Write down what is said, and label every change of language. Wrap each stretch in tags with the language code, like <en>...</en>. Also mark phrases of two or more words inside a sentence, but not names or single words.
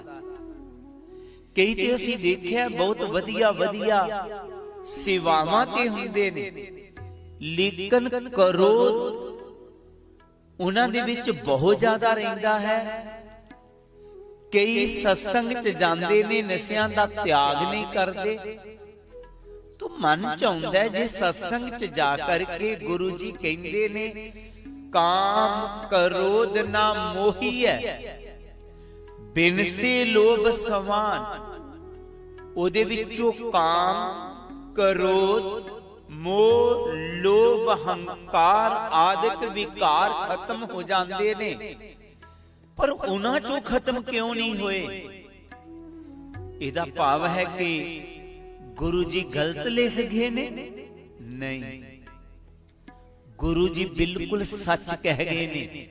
<pa>ਕਈ ਤੇ ਅਸੀਂ ਦੇਖਿਆ ਬਹੁਤ ਵਧੀਆ ਵਧੀਆ ਸੇਵਾਵਾਂ ਤੇ ਹੁੰਦੇ ਨੇ, ਲੇਕਿਨ ਕ੍ਰੋਧ ਉਨ੍ਹਾਂ ਦੇ ਵਿਚ ਬਹੁਤ ਜ਼ਿਆਦਾ ਰਹਿੰਦਾ ਹੈ। ਕਈ ਸਤਸੰਗ 'ਚ ਜਾਂਦੇ ਨੇ, ਨਸ਼ਿਆਂ ਦਾ ਤਿਆਗ ਨਹੀਂ ਕਰਦੇ। ਤੋ ਮਨ 'ਚ ਆਉਂਦਾ ਹੈ ਜੇ ਸਤਸੰਗ 'ਚ ਜਾ ਕਰਕੇ ਗੁਰੂ ਜੀ ਕਹਿੰਦੇ ਨੇ ਕਾਮ ਕ੍ਰੋਧ ਨਾ ਮੋਹੀਏ, ਬਿਨ ਸੇ ਲੋਭ ਸਵਾਨ। ਓਦੇ ਵਿਚੋਂ ਕਾਮ ਕ੍ਰੋਧ ਮੋਹ ਲੋਭ ਅਹੰਕਾਰ ਆਦਿਕ ਵਿਕਾਰ ਖ਼ਤਮ ਹੋ ਜਾਂਦੇ ਨੇ, ਪਰ ਉਨ੍ਹਾਂ 'ਚੋਂ ਖ਼ਤਮ ਕਿਉਂ ਨਹੀਂ ਹੋਏ? ਇਹਦਾ ਭਾਵ ਹੈ ਕਿ ਗੁਰੂ ਜੀ ਗਲਤ ਲਿਖ ਗਏ ਨੇ? ਨਹੀਂ, ਗੁਰੂ ਜੀ ਬਿਲਕੁਲ ਸੱਚ ਕਹਿ ਗਏ ਨੇ।</pa>